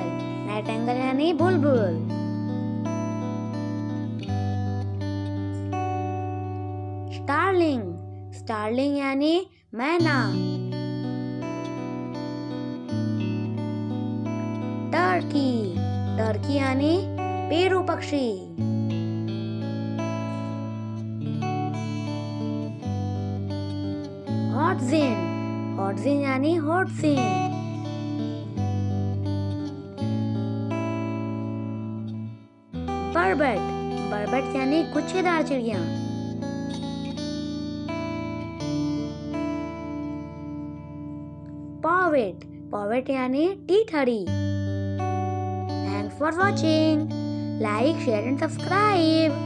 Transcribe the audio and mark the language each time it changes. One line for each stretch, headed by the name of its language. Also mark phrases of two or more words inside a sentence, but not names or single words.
Hindi: नाइटेंगल यानी बुलबुल. स्टारलिंग. स्टारलिंग यानी मैना. टर्की. टर्की यानी पेरू पक्षी. हॉटजिन. हॉटजिन यानी हॉटजिन. बर्बट. बर्बट यानी गुच्छेदार चिड़िया. पॉवेट. पॉवेट यानी टीठड़ी.
English: Thanks for watching. Like, share and subscribe.